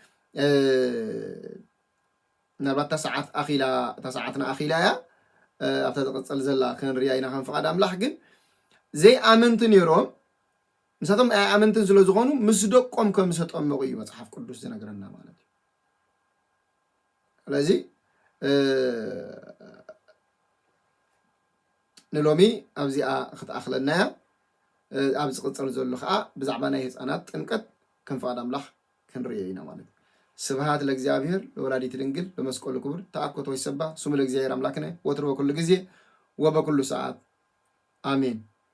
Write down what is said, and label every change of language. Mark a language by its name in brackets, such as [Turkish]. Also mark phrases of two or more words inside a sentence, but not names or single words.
[Tigrinya] ምናልባት ተሰዓትና ኣኺላ እያ ኣብታ ተቐፅል ዘላ ክንሪኣ ኢና ከም ፈቃድ ኣምላኽ ግን ዘይኣመንቲ ነይሮም ንሳቶም ኣይኣመንትን ስለ ዝኾኑ ምስ ደቆም ከም ዝተጠመቑ እዩ መፅሓፍ ቅዱስ ዝነግረና ማለት እዩ ስለዚ ንሎሚ ኣብዚኣ ክትኣኽለና እያ ኣብ ዝቕፅል ዘሎ ከዓ ብዛዕባ ናይ ህፃናት ጥምቀት ከም ፈቃድ ኣምላኽ ክንሪኦ ኢና ማለት እዩ [Geez] ስብሃት ለእግዚአብሔር ለወላዲት ድንግል በመስቀሉ ክቡር ተአኮቶ ይሰባ ስሙ ለእግዚአብሔር አምላክነ ወትሮ በኩሉ ጊዜ ወበኩሉ ሰዓት አሜን።